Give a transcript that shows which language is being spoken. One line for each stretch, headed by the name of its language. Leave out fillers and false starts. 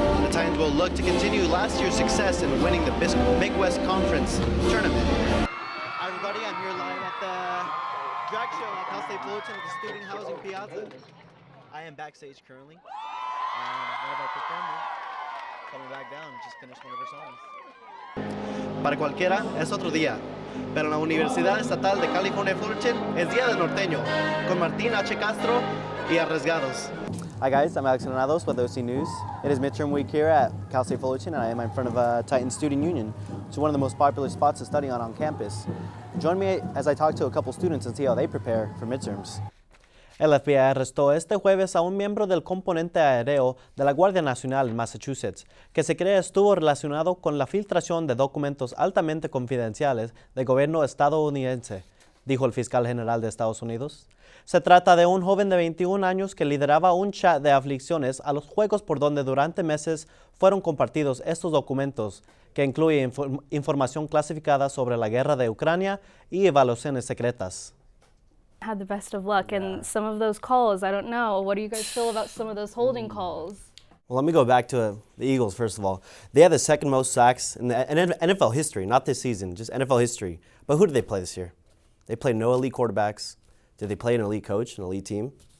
English: The Titans will look to continue last year's success in winning the Big West Conference tournament. Hi everybody, I'm here live at the drag show at Cal State Fullerton at the Student Housing Piazza. I am backstage currently, and one of our performers coming back down, just finished one of her songs.
Spanish: Para cualquiera es otro día, pero en la Universidad Estatal de California Fullerton es Día del Norteño, con Martín H. Castro y Arriesgados.
English: Hi guys, I'm Alex Granados with OC News. It is midterm week here at Cal State Fullerton, and I am in front of Titan Student Union, which is one of the most popular spots to study on campus. Join me as I talk to a couple students and see how they prepare for midterms.
Spanish: El FBI arrestó este jueves a un miembro del componente aéreo de la Guardia Nacional en Massachusetts, que se cree estuvo relacionado con la filtración de documentos altamente confidenciales del gobierno estadounidense, dijo el fiscal general de Estados Unidos. Se trata de un joven de 21 años que lideraba un chat de aflicciones a los juegos por donde durante meses fueron compartidos estos documentos, que incluyen información clasificada sobre la guerra de Ucrania y evaluaciones secretas.
English: Had the best of luck, and some of those calls, I don't know. What do you guys feel about some of those holding calls? Well, let me go back to the Eagles, first of all. They have the second most sacks in the NFL history, not this season, just NFL history. But who did they play this year? They played no elite quarterbacks. Did they play an elite coach, an elite team?